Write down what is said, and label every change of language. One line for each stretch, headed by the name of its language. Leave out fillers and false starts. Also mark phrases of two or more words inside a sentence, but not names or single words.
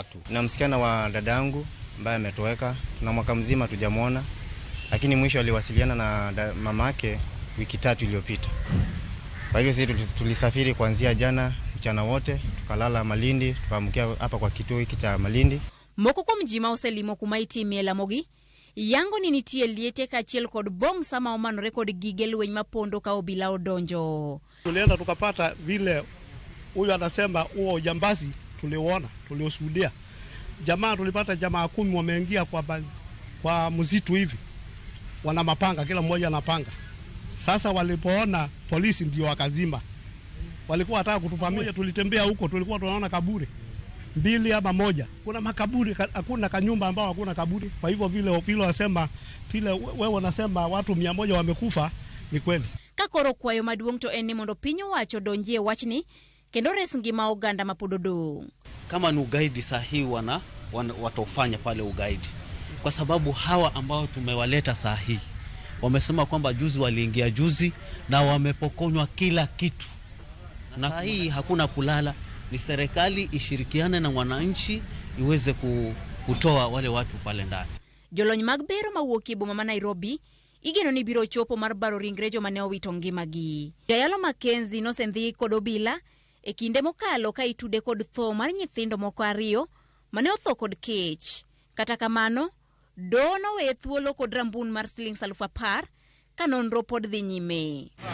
Swahili: Na msichana wa dadangu ambaye ametoweka na mwaka mzima tujamuona, lakini mwisho aliwasiliana na mamake wiki 3 iliyopita. Kwa hivyo sisi tulisafiri kuanzia jana mchana wote, tukalala Malindi, tukaamkia hapa kwa kituo hiki cha Malindi.
Luo (Kenya and Tanzania): Moko kuom ji ma oselimo kuma itimie Ramogi yango ni nitie liete kachiel kod bong sama omanore kod gige lweny mapondo ka obila odonjo.
Swahili: Tulienda tukapata vile huyu anasema huo ujambazi tuliuona, tulioshuhudia. Jamaa tulipata jamaa 10 wameingia kwa msitu hivi. Wana mapanga, kila mmoja ana panga. Sasa walipoona polisi ndio wakazima. walikuwa wataka kutupamia. Tulitembea huko, tulikuwa tunaona kaburi 2 ama 1. Kuna makaburi, hakuna kanyumba ambao hakuna kaburi. Kwa hivyo vile wasema, vile wewe unasema watu 100 wamekufa, ni kweli.
Luo (Kenya and Tanzania): Kakoro kwayo maduong' to en ni mondo piny owacho donjie wachni kendo res ngima oganda mapododo.
Swahili: Kama ni ugaidi sahihi watofanya pale ugaidi, kwa sababu hawa ambao tumewaleta sahihi wamesema kwamba juzi waliingia juzi na wamepokonywa kila kitu, na sahihi hakuna kulala. Ni serikali ishirikiane na wananchi iweze kutoa wale watu pale ndani.
Luo (Kenya and Tanzania): Jolony mag bero mawuok e boma ma Nairobi igeno ni biro chopo mar baro ringrejo mane owito ngimagi. Jayalo Mackenzie nosendhi kod obila e kinde mokalo ka itude kod tho mar nyithindo moko 2 mane otho kod kech. Kata kamano, dono we thuolo kod rambun mar Sh10,000 ka nonro pod dhi nyime.